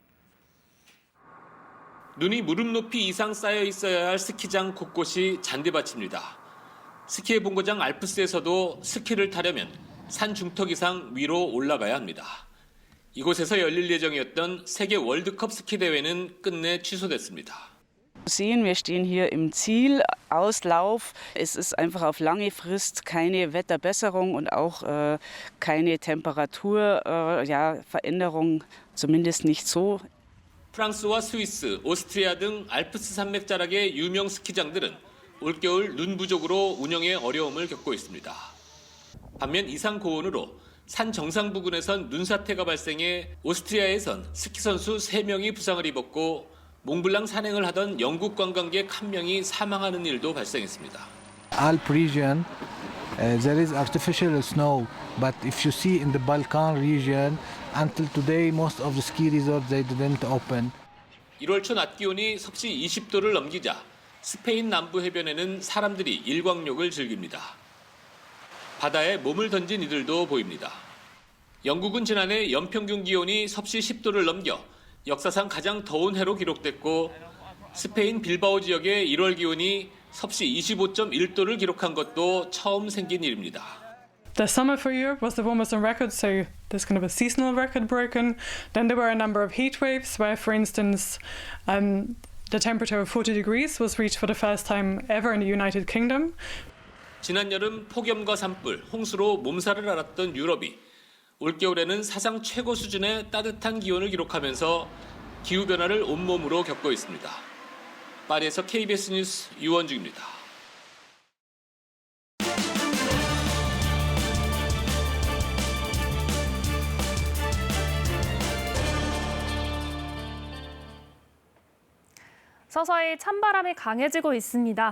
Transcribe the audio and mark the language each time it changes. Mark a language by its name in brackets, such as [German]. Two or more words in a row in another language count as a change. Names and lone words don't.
[Korean] 눈이 무릎 높이 이상 쌓여 있어야 할 스키장 곳곳이 잔디밭입니다. 스키의 본고장 알프스에서도 스키를 타려면 산 중턱 이상 위로 올라가야 합니다. 이곳에서 열릴 예정이었던 세계 월드컵 스키 대회는 끝내 취소됐습니다. [German] Sehen, wir stehen hier im Zielauslauf. Es ist einfach auf lange Frist keine Wetterbesserung und auch keine Temperaturveränderung, zumindest nicht so. [Korean] 프랑스와 스위스, 오스트리아 등 알프스 산맥 자락의 유명 스키장들은 올겨울 눈 부족으로 운영에 어려움을 겪고 있습니다. 반면 이상 고온으로 산 정상 부근에선 눈사태가 발생해 오스트리아에선 스키 선수 3명이 부상을 입었고 몽블랑 산행을 하던 영국 관광객 1명이 사망하는 일도 발생했습니다. [English] Alp region, there is artificial snow, but if you see in the Balkan region, until today most of the ski resorts they didn't open. [Korean] 1월 초 낮 기온이 섭씨 20도를 넘기자 스페인 남부 해변에는 사람들이 일광욕을 즐깁니다. 바다에 몸을 던진 이들도 보입니다. 영국은 지난해 연평균 기온이 섭씨 10도를 넘겨 역사상 가장 더운 해로 기록됐고 스페인 빌바오 지역의 1월 기온이 섭씨 25.1도를 기록한 것도 처음 생긴 일입니다. [English] The summer for Europe was the warmest on record, so there's kind of a seasonal record broken. Then there were a number of heat waves where, for instance, the temperature of 40 degrees was reached for the first time ever in the United Kingdom. [Korean] 지난 여름 폭염과 산불, 홍수로 몸살을 앓았던 유럽이 올겨울에는 사상 최고 수준의 따뜻한 기온을 기록하면서 기후변화를 온몸으로 겪고 있습니다. 파리에서 KBS 뉴스 유원중입니다. 서서히 찬바람이 강해지고 있습니다.